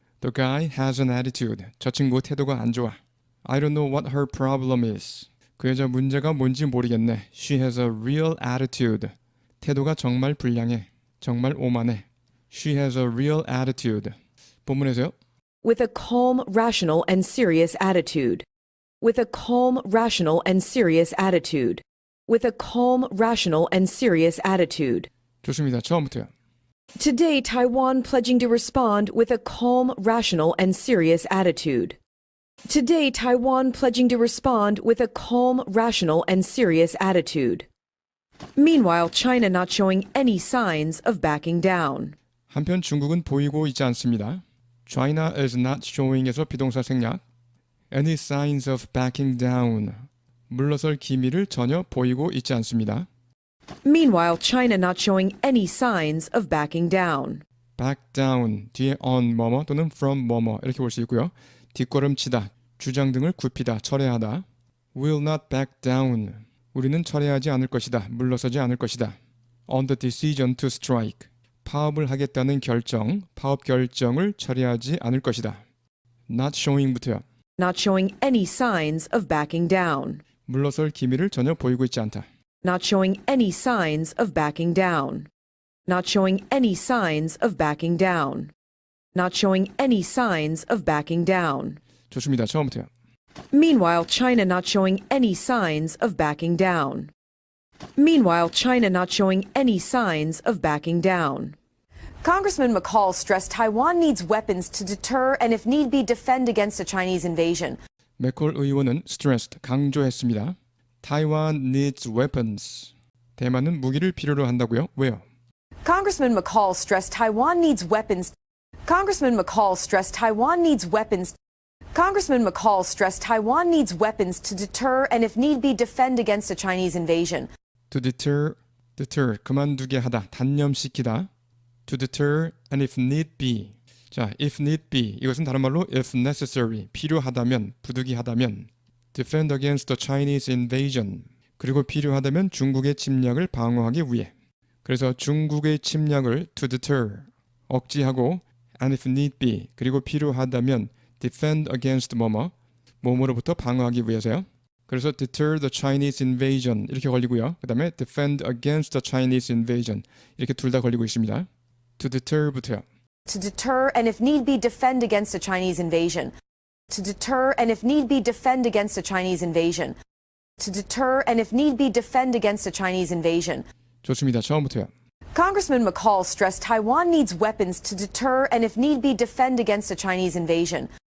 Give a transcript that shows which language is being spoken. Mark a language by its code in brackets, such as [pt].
[en] The guy has an attitude. [ko] 저 친구 태도가 안 좋아. [en] I don't know what her problem is. [ko] 그 여자 문제가 뭔지 모르겠네. [en] She has a real attitude. [ko] 태도가 정말 불량해. 정말 오만해. [en] She has a real attitude. [ko] 본문에서요. [en] With a calm, rational, and serious attitude. With a calm, rational, and serious attitude. With a calm, rational, and serious attitude. [ko] 좋습니다. 처음부터요. [en] Today, Taiwan pledging to respond with a calm, rational, and serious attitude. Today, Taiwan pledging to respond with a calm, rational, and serious attitude. Meanwhile, China not showing any signs of backing down. [ko] 한편 중국은 보이고 있지 않습니다. [en] China is not showing에서 [ko] 비동사 생략. [en] Any signs of backing down. [ko] 물러설 기미를 전혀 보이고 있지 않습니다. [en] Meanwhile, China not showing any signs of backing down. [ko] back down, 뒤에 on 뭐뭐 또는 from 뭐뭐 이렇게 볼 수 있고요. 뒷걸음치다, 주장 등을 굽히다, 철회하다. [en] will not back down. [ko] 우리는 철회하지 않을 것이다. 물러서지 않을 것이다. [en] on the decision to strike. [ko] 파업을 하겠다는 결정, 파업 결정을 철회하지 않을 것이다. not showing부터요. [en] Not showing any signs of backing down. [ko] 물러설 기미를 전혀 보이고 있지 않다. [en] Not showing any signs of backing down. Not showing any signs of backing down. Not showing any signs of backing down. [ko] 좋습니다. 처음부터요. [en] Meanwhile, China not showing any signs of backing down. Meanwhile, China not showing any signs of backing down. Congressman McCall stressed Taiwan needs weapons to deter and, if need be, defend against a Chinese invasion. [ko] 맥콜 의원은 stressed, 강조했습니다. [en] Taiwan needs weapons. [ko] 대만은 무기를 필요로 한다고요? 왜요? [en] Congressman McCall stressed Taiwan needs weapons. Congressman McCall stressed Taiwan needs weapons. Congressman McCall stressed Taiwan needs weapons to deter and, if need be, defend against a Chinese invasion. To deter, [ko] 그만두게 하다, 단념시키다. [en] To deter and if need be, [ko] 자, if need be 이것은 다른 말로 if necessary 필요하다면 부득이하다면 [en] defend against the Chinese invasion [ko] 그리고 필요하다면 중국의 침략을 방어하기 위해 그래서 중국의 침략을 to deter 억지하고 and if need be 그리고 필요하다면 defend against 뭐뭐로부터 방어하기 위해서요. 그래서 deter the Chinese invasion 이렇게 걸리고요. 그 다음에 defend against the Chinese invasion 이렇게 둘 다 걸리고 있습니다. to deter부터요. [en] To deter and if need be defend against a Chinese invasion. To deter and if need be defend against a Chinese invasion. To deter and if need be defend against a Chinese invasion. [ko] 좋습니다. 처음부터요. [en] Congressman McCall stressed Taiwan needs weapons to deter and if need be defend against a Chinese invasion.